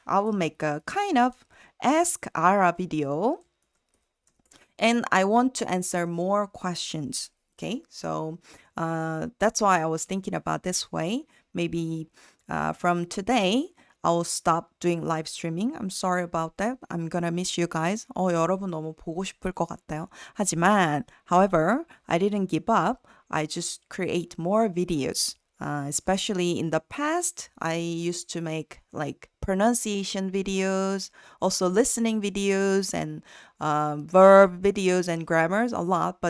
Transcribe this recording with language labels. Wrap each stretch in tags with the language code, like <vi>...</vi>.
<en>I will make a kind of Ask Arah video. And I want to answer more questions. Okay, so that's why I was thinking about this way. Maybe from today, I'll stop doing live streaming. I'm sorry about that. I'm gonna miss you guys.</en> <ko>여러분 너무 보고 싶을 것 같아요.</ko> <en>하지만, however, I didn't give up. I just create more videos. Especially in the past, I used to make like pronunciation videos, also listening videos and verb videos and grammars a lot.</en>